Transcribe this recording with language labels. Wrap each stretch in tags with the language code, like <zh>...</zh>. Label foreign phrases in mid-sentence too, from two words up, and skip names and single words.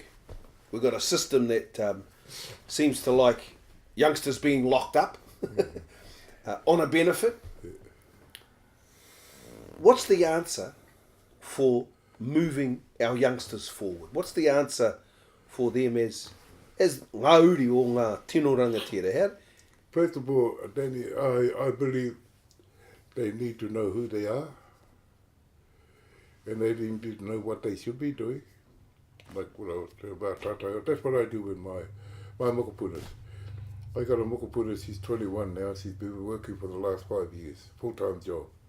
<en>We've got a system that seems to like youngsters being locked up on a benefit. What's the answer for moving our youngsters forward? What's the answer for them as</en> <mi>ngā uri o ngā tino rangatira?</mi> <en>First of all, Danny, I believe they need to know who they are, and they need to know what they should be doing. Like what I was saying about Tata, that's what I do with my mokopunas. I got a mokopuna, she's 21 now, she's been working for the last 5 years, full-time job.</en>